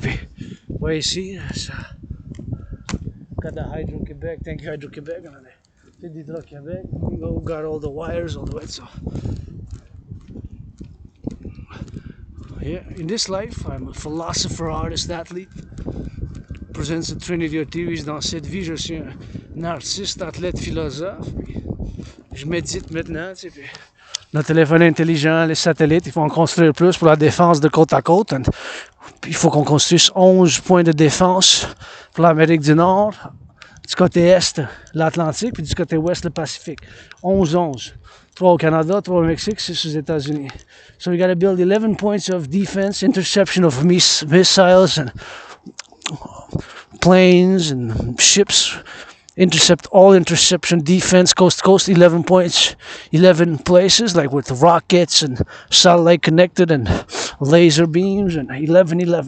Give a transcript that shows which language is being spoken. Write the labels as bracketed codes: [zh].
[fr] Puis, ouais, ici, ça. [en] Got the Hydro-Québec. Thank you, Hydro-Québec. [fr] Hydro-Québec. [en] We got all the wires all the way. So, yeah, in this life, I'm a philosopher, artist, athlete. Presents the Trinity of Theories. [fr] Dans cette vie, je suis un artiste, athlète, philosophe. Puis, je médite maintenant, tu sais, puis le téléphone intelligent, les satellites, il faut en construire plus pour la défense de côte à côte. Puis il faut qu'on construise 11 points de défense pour l'Amérique du Nord, du côté est, l'Atlantique, puis du côté ouest, le Pacifique. 11. 3 au Canada, 3 au Mexique, 6 aux États-Unis. [en] So we gotta build 11 points of defense, interception of missiles and planes and ships. Intercept all interception defense coast to coast, 11 points, 11 places, like with rockets and satellite connected and laser beams, and 11.